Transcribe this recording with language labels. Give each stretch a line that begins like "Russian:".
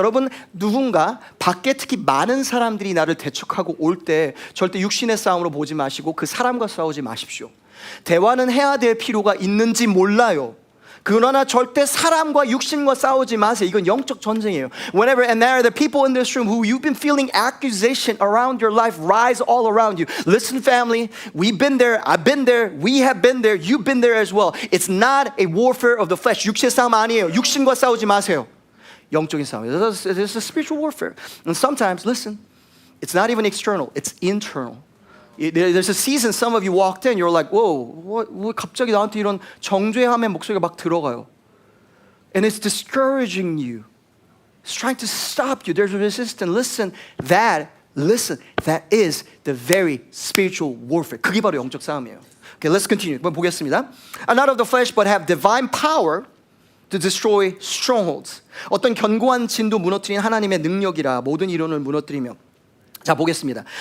Korean: 여러분, 누군가 밖에 특히 많은 사람들이 나를 대적하고 올 때 절대 육신의 싸움으로 보지 마시고 그 사람과 싸우지 마십시오. 대화는 해야 될 필요가 있는지 몰라요. 그러나 절대 사람과 육신과 싸우지 마세요. 이건 영적 전쟁이에요.
English: Whenever and there are the people in this room who you've been feeling accusation around your life rise all around you. Listen, family, we've been there. I've been there. We have been there. You've been there as well. It's not a warfare of the flesh.
Korean: 육신의 싸움 아니에요. 육신과 싸우지 마세요. 영적인 싸움이에요.
English: It's a spiritual warfare. And sometimes, listen, it's not even external. It's internal. There's a season some of you walked in, you're like, whoa,
Korean: 왜 갑자기 나한테 이런 정죄함의 목소리가 막 들어가요.
English: And it's discouraging you. It's trying to stop you. There's resistance. Listen, that is the very spiritual warfare.
Korean: 그게 바로 영적 싸움이에요.
English: Okay, let's continue.
Korean: 한번 보겠습니다.
English: Are not of the flesh, but have divine power to destroy strongholds.
Korean: 어떤 견고한 진도 무너뜨린 하나님의 능력이라 모든 이론을 무너뜨리며. 자, 보겠습니다.